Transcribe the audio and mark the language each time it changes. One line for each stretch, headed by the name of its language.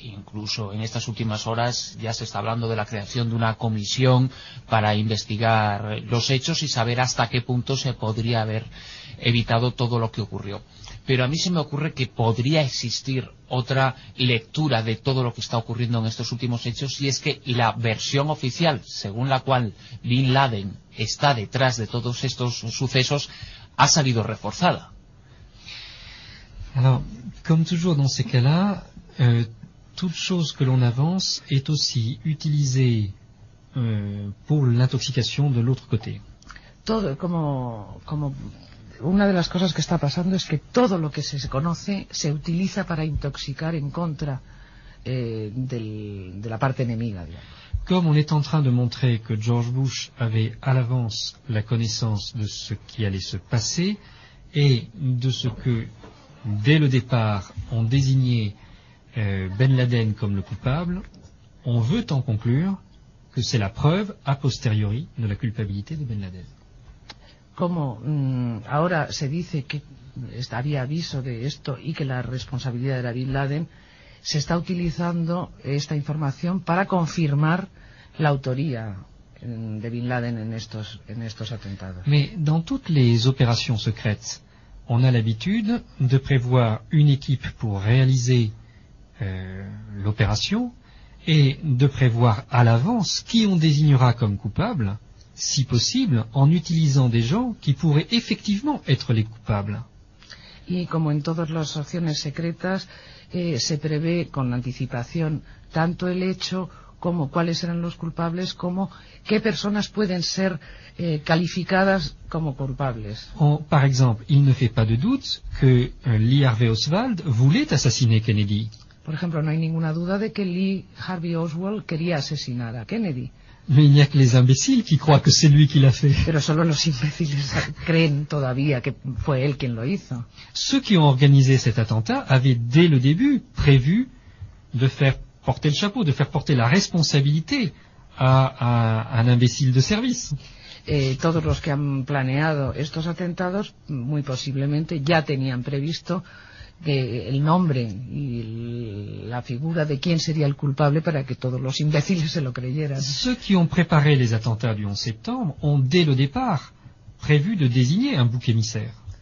Spanish: Incluso en estas últimas horas ya se está hablando de la creación de una comisión para investigar los hechos y saber hasta qué punto se podría haber evitado todo lo que ocurrió. Pero a mí se me ocurre que podría existir otra lectura de todo lo que está ocurriendo en estos últimos hechos, y es que la versión oficial, según la cual Bin Laden está detrás de todos estos sucesos, ha salido reforzada.
French: Alors, comme toujours dans ces cas-là, toute chose que l'on avance est aussi utilisée pour l'intoxication de l'autre côté.
Spanish: Todo, como... Una de las cosas que está pasando es que todo lo que se conoce se utiliza para intoxicar en contra de la parte enemiga.
French: Comme on est en train de montrer que George Bush avait à l'avance la connaissance de ce qui allait se passer et de ce que, dès le départ, on désignait Ben Laden comme le coupable, on veut en conclure que c'est la preuve, a posteriori, de la culpabilité de Ben Laden.
Spanish: Como ahora se dice que había aviso de esto y que la responsabilidad era Bin Laden, se está utilizando esta información para confirmar la autoría de Bin Laden en estos atentados.
French: Mais dans toutes les opérations secrètes, on a l'habitude de prévoir une équipe pour réaliser l'opération et de prévoir à l'avance qui on désignera comme coupable.
Spanish: Si posible,
French: en utilizant des gens qui pourraient effectivement être les coupables.
Spanish: Y como en todas las acciones secretas, se prevé con anticipación tanto el hecho como cuáles serán los culpables, como qué personas pueden ser calificadas como culpables.
French: Par exemple, il ne fait pas de doute que Lee Harvey Oswald voulait assassiner Kennedy.
Spanish: Por ejemplo, no hay ninguna duda de que Lee Harvey Oswald quería asesinar a Kennedy.
French: Mais il n'y a que les imbéciles qui croient que c'est lui qui l'a fait.
Spanish: Pero solo los imbéciles creen todavía que fue él quien lo hizo.
French: Ceux qui ont organisé cet attentat avaient dès le début prévu de faire porter le chapeau, de faire porter la responsabilité à un imbécile de service.
Spanish: Todos los que han planeado estos atentados muy posiblemente ya tenían previsto que el nombre y la figura de quién sería el culpable para que todos los imbéciles se lo creyeran.
French: Ceux qui ont préparé les attentats du 11 septembre ont dès le départ prévu de désigner un bouc émissaire.